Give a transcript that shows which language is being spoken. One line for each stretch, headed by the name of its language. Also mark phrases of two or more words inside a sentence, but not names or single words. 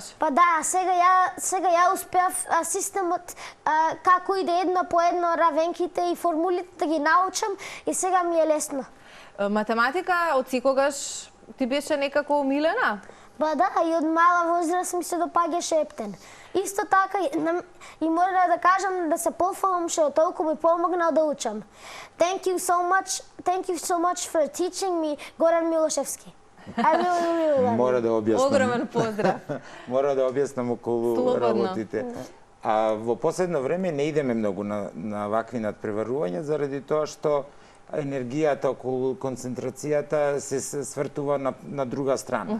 Macedonian: Па да, сега ја успеав системот како иде едно по едно равенките и формулите да ги научам и сега ми е лесно. Математика од секогаш ти беше некако умилена? Па да, и од мала возраст ми се допаѓаше ептен. Исто така и мора да кажам да се пофалам што толку ми помогнал да учам.
English: Thank you so much for teaching me,
Macedonian: Горан Милошевски. Мора да објаснам. Огромен поздрав. Мора да објаснам околу Слободно. работите. А во последно време не идеме многу на вакви надпреварувања заради тоа што енергијата околу концентрацијата се свртува на друга страна.